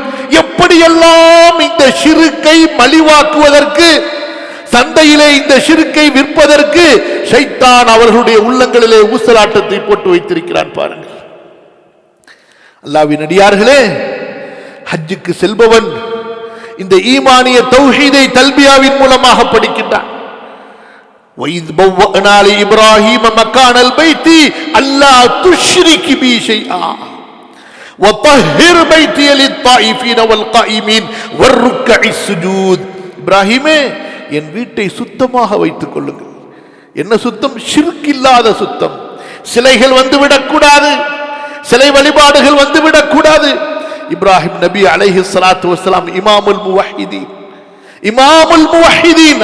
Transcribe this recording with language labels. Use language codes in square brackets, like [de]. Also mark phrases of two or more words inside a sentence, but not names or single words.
[ta] எப்படியெல்லாம் இந்த ஷிர்க்கை மலிவாக்குவதற்கு, சந்தையிலே இந்த ஷிர்க்கை விற்பதற்கு ஷைத்தான் அவர்களுடைய உள்ளங்களிலே ஊசலாட்டத்தை போட்டு வைத்திருக்கிறான் பாருங்கள். அல்லாஹ்வின் அடியார்களே, ஹஜ்ஜுக்கு செல்பவன் இந்த ஈமானிய தௌஹீதை தல்பியாவின் மூலமாக படிக்கின்றான். [ar] وَإِذْ بَوَّأْنَا لِإِبْرَاهِيمَ مَكَانَ الْبَيْتِ أَلَّا تُشْرِكْ بِي شَيْئًا وَطَهِّرْ بَيْتِيَ لِلطَّائِفِينَ وَالْقَائِمِينَ وَالرُّكَّعِ السُّجُودِ. [ta] இப்ராஹிமே, என் வீட்டை சுத்தமாக வைத்துக் கொள்ளுங்கள். என்ன சுத்தம்? ஷிர்க் இல்லாத சுத்தம். சிலைகள் வந்துவிடக் கூடாது, சிலை வழிபாடுகள் வந்துவிடக் கூடாது. [ar] இப்ராஹிம் நபி عليه الصلاة والسلام إمام الموحدين، إمام الموحدين.